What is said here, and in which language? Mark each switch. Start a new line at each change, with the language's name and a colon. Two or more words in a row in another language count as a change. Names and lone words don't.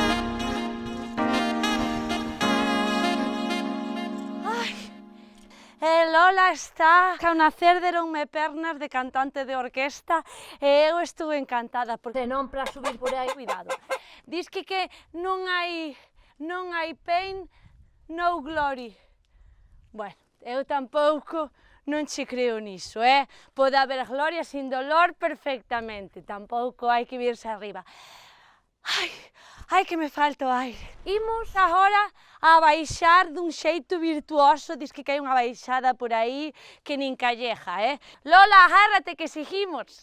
Galician: E Lola está, ao nacer deronme pernas de cantante de orquesta e eu estuve encantada, porque non para subir por aí, cuidado. Dis que non hai
English: pain, no glory.
Galician: Bueno, eu tampouco non che creo niso, Pode haber gloria
Spanish: sin dolor
Galician: perfectamente, tampouco hai que virse arriba. Ai, que me falta o aire. Imos agora a baixar dun xeito virtuoso, dis que hai unha baixada por aí que nin calleja, Lola, agárrate que seguimos.